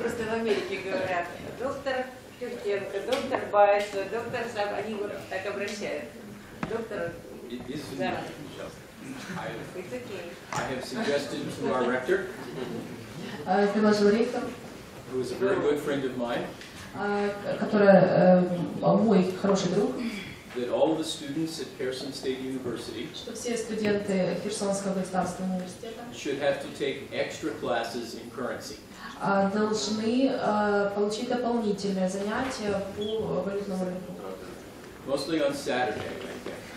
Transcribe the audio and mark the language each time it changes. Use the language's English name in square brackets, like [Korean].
[Russian] Просто в Америке говорят, доктор Тютенко, доктор Байсо, доктор Саб, они вот так обращают. Доктор, да. [English] I have suggested to our rector, [Russian] Предложил ректор, [English] who is a very good friend of mine, [Russian] который мой хороший друг, [English] that all the students at Kherson State University [Russian] что все студенты Херсонского государственного университета [English] should have to take extra classes in currency. [Russian] должны получить дополнительные занятия по валютному рынку. [English] Mostly on Saturday, I think.